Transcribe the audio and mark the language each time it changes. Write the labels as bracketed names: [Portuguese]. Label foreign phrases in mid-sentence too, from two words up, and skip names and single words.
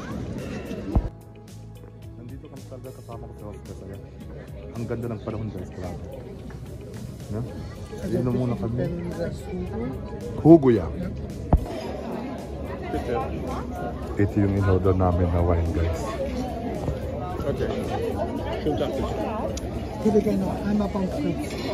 [Filipino] Nandito kami talaga kasama ko sa Alstra guys. Ang ganda ng panahon guys. Grabe. Yeah? Inom muna kami. [German] Hugo ya. [Filipino] Ito yung in-order namin na wine guys. [German] Okay. Schönen Tag bitte. Ich würde gerne noch einmal Pommes frites.